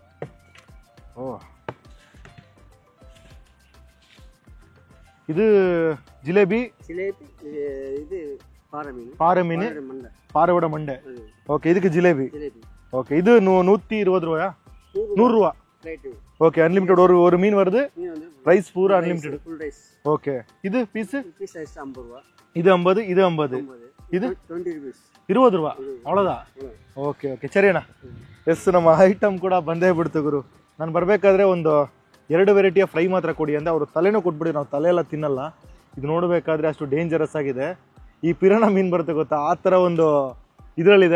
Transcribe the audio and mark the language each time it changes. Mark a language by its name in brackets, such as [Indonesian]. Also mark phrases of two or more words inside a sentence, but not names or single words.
[Kannada] ಇದು ಜಿಲೇಬಿ, ಇದು ಪಾರಮೀನು, ಪಾರವಡ ಮಂಡೆ. ಓಕೆ, ಇದಕ್ಕೆ ಜಿಲೇಬಿ. ಓಕೆ, ಇದು 120 ರೂಪಾಯ, 100 ರೂಪಾ. [English] OK, unlimited [Tamil] ஒரு மீன் வருது. ரைஸ் பூரா அன்லிமிட்டெட். ஓகே, இது பீஸ் இது 50, இது 50, இது 20 [Kannada] ರೂಪಾ. ಅವಳದಾ? ಓಕೆ, ಸರಿ ಅಣ್ಣ. ಎಸ್, ನಮ್ಮ ಐಟಮ್ ಕೂಡ ಬಂದೇ ಬಿಡ್ತು ಗುರು. ನಾನು ಬರಬೇಕಾದ್ರೆ ಒಂದು 2 ವೆರೈಟಿಯ ಫ್ರೈ ಮಾತ್ರ ಕೊಡಿ ಅಂತ. ಅವರು ತಲೆನೂ ಕೊಟ್ಬಿಡಿ, ನಾವು ತಲೆ ಎಲ್ಲ ತಿನ್ನಲ್ಲ. ಇದು ನೋಡಬೇಕಾದ್ರೆ ಅಷ್ಟು ಡೇಂಜರಸ್ ಆಗಿದೆ. ಈ ಪಿರಾನ ಮೀನು ಬರುತ್ತೆ ಗೊತ್ತಾ, ಆ ಥರ ಒಂದು ಇದರಲ್ಲಿದೆ.